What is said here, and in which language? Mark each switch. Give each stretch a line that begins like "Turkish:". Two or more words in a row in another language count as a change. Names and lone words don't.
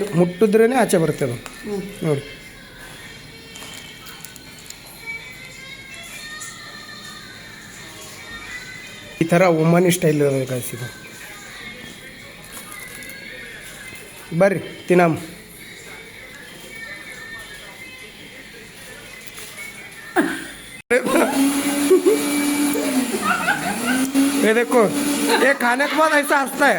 Kannada: ಮುಟ್ಟಿದ್ರೇ ಆಚೆ ಬರುತ್ತೆ ಅದು. ನೋಡಿ, ಈ ಥರ ಒಮ್ಮನಿ ಸ್ಟೈಲ್ ಇರೋದು ಗಾಯ್ಸ್ ಇದು. ಬರ್ರಿ ತಿನ್ನಮ್ಮ.
Hindi: देखो ये खाने के बाद ऐसा हंसता है.